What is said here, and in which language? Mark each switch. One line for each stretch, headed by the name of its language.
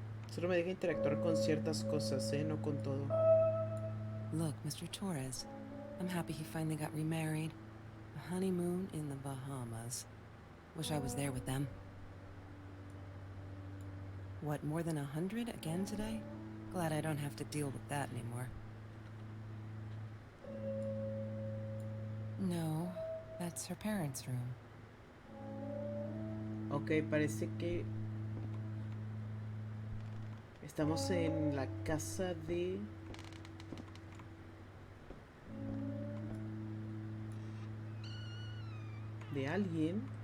Spanish: Solo me deja interactuar con ciertas cosas, no con todo.
English: Look, Mr. Torres, I'm happy he finally got remarried. A honeymoon in the Bahamas. Wish I was there with them. What, more than 100 again today? Glad I don't have to deal with that anymore. No, that's her parents' room.
Spanish: Ok, parece que estamos en la casa de alguien.